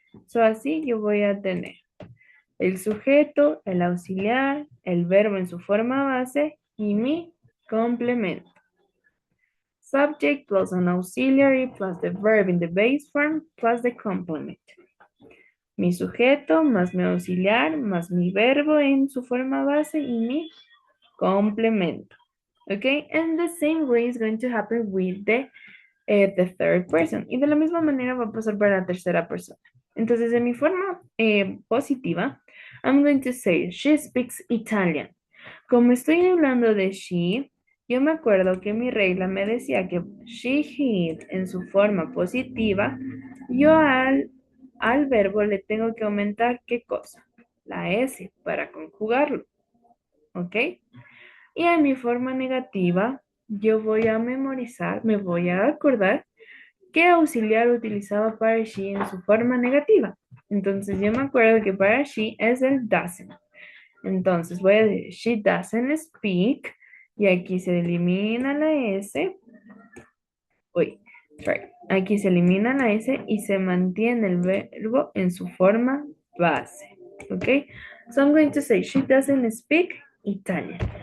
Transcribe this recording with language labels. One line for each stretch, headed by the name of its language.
Spanish: So, así yo voy a tener el sujeto, el auxiliar, el verbo en su forma base y mi complemento.
English: Subject plus an auxiliary plus the verb in the base form plus the complement.
Spanish: Mi sujeto más mi auxiliar más mi verbo en su forma base y mi complemento.
English: Okay, and the same way is going to happen with the third person.
Spanish: Y de la misma manera va a pasar para la tercera persona. Entonces, en mi forma positiva,
English: I'm going to say, she speaks Italian.
Spanish: Como estoy hablando de she, yo me acuerdo que mi regla me decía que she, he, en su forma positiva, yo al verbo le tengo que aumentar, ¿qué cosa? La S para conjugarlo. ¿Ok? Y en mi forma negativa, yo voy a memorizar, me voy a acordar qué auxiliar utilizaba para she en su forma negativa. Entonces yo me acuerdo que para she es el doesn't. Entonces voy a decir she doesn't speak y aquí se elimina la S. Uy, sorry. Aquí se elimina la S y se mantiene el verbo en su forma base. ¿Ok?
English: So I'm going to say she doesn't speak Italian.